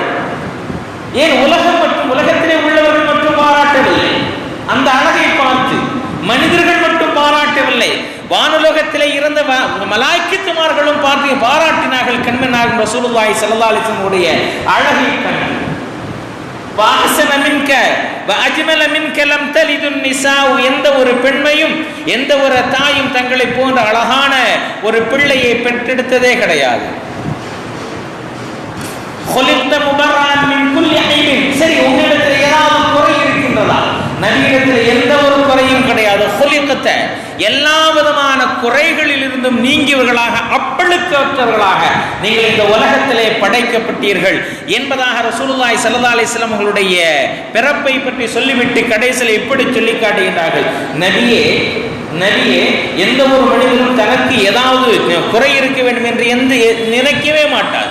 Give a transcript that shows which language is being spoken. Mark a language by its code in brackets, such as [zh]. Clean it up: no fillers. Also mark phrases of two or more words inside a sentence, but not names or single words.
[ta] ஏன் உலகம் மற்றும் உலகத்திலே உள்ளவர்கள் மட்டும் பாராட்டவில்லை, அந்த அழகை பார்த்து மனிதர்கள் மட்டும் பாராட்டவில்லை, வானுலகத்திலே இருந்த மலாய்க்கித்துமார்களும் பாராட்டினார்கள் கண்மணி நாயகம் [ar] رسول الله صلى الله عليه وسلم [ta] உடைய அழகை கண்டு. [ar] وأحسن منك وأجمل منك لم تلد النساء, [ta] எந்த ஒரு பெண்மையும் எந்த ஒரு தாயும் தங்களை போன்ற அழகான ஒரு பிள்ளையை பெற்றெடுத்ததே கிடையாது. [ar] خلقت مبرأ من كل عيب, [ta] சரி உங்களிடத்தில் ஏதாவது குறை இருக்கின்றதா? நபியிடத்தில் எந்த ஒரு குறையும் கிடையாது. خلقت, எல்லா விதமான குறைகளில் இருந்தும் நீங்கியவர்களாக, அப்பழுக்கற்றவர்களாக நீங்கள் இந்த உலகத்திலே படைக்கப்பட்டீர்கள் என்பதாக [ar] رسول الله صلى الله عليه وسلم [ta] அவர்களுடைய பிறப்பை பற்றி சொல்லிவிட்டு கடைசியில் இப்படி சொல்லி காட்டுகின்றார்கள், நபியே நபியே எந்த ஒரு மனிதனும் தனக்கு ஏதாவது குறை இருக்க வேண்டும் என்று நினைக்கவே மாட்டார்.